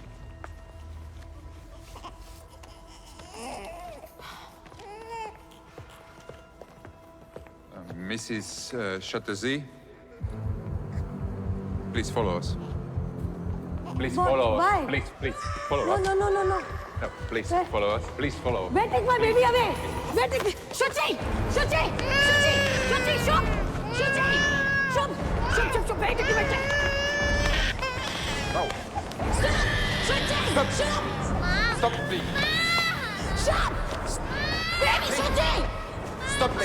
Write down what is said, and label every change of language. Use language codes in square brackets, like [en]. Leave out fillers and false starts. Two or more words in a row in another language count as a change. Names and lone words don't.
[en] Mrs. Chatterjee, please follow us. Please What? follow Why? us. Please, follow us. No. No, please Where? follow us. Please follow. Where take my baby away? Where take Shuchi! Shub! Where take him? No. Stop, please. Shub! Baby, Shuchi! Stop, please.